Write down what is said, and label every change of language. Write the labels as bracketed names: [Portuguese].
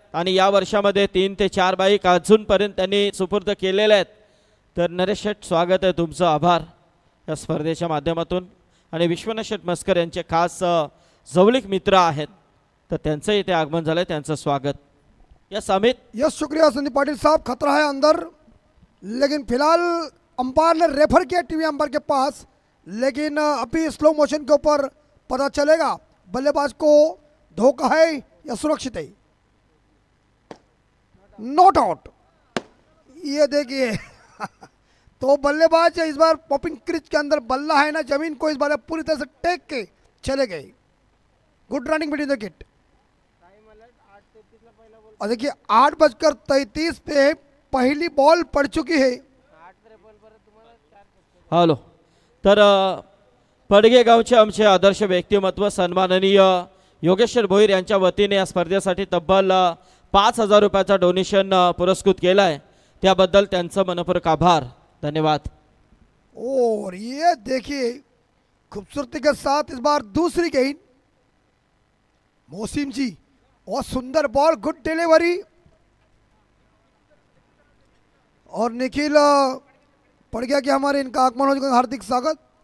[Marathi] आणि या वर्षामध्ये 3 ते 4 बाईक अजूनपर्यंत त्यांनी सुपूर्द केलेल्या आहेत. तर नरेश शेठ, स्वागत आहे तुमचं, आभार या स्पर्धेच्या माध्यमातून. आणि विश्वनाथ शेठ मस्कर यांचे खास जवळीक मित्र आहेत, तर त्यांचं इथे आगमन झालं, त्यांचं स्वागत. [English] Yes Amit. [Hindi] यस, शुक्रिया संदीप पाटिल साहब. खतरा है अंदर, लेकिन फिलहाल अंपायर ने रेफर किया टीवी अंपायर के पास, लेकिन अभी स्लो मोशन के ऊपर पता चलेगा बल्लेबाज को धोखा है या सुरक्षित है. Not out. ये देखिए तो बल्लेबाज इस बार पॉपिंग क्रिच के अंदर बल्ला है ना जमीन को इस बार पूरी तरह से टेक के चले गए। [English] Good running between the kit. [Hindi] और देखिए 8:33 पे पहली बॉल पड़ चुकी है। [Marathi] हॅलो, तर पडगे गावचे आमचे आदर्श व्यक्तिमत्व सन्माननीय योगेश्वर भोईर यांच्या वतीने या स्पर्धेसाठी तब्बल 5,000 रुपयाचा डोनेशन पुरस्कृत केला आहे, त्याबद्दल त्यांचं मनपूर्वक आभार, धन्यवाद। [Hindi] और ये देखिए खूबसूरती के साथ इस बार दूसरी गेंद मोहसिन जी, और सुंदर बॉल, गुड डिलीवरी। और निखिल पड़ गया कि हमारे इनका आगमन हो चुका, हार्दिक स्वागत।